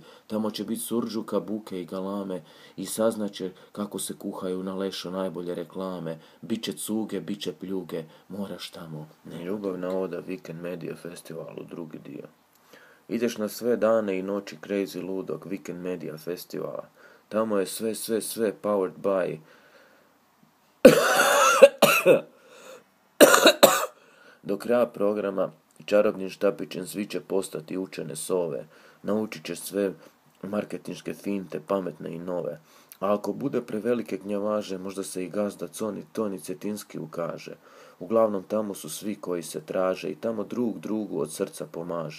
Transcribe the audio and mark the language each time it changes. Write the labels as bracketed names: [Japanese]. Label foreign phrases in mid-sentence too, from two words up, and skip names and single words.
[Croatian] Tamo će biti surđuka, buke i galame i saznaće kako se kuhaju na lešo najbolje reklame. Biće cuge, biće pljuge, moraš tamo. Ljubavna oda Weekend Media festivalu, drugi dio. Ideš na sve dane i noći crazy ludog Weekend Media festivala. Tamo je sve [English] powered by [Croatian] do kraja programa čarobnim štapićem svi će postati učene sove. Naučit ćeš sve marketinške finte, pametne i nove. A ako bude prevelike gnjavaže, možda se i gazda Toni Cetinski ukaže. Uglavnom tamo su svi koji se traže i tamo drugu od srca pomaže.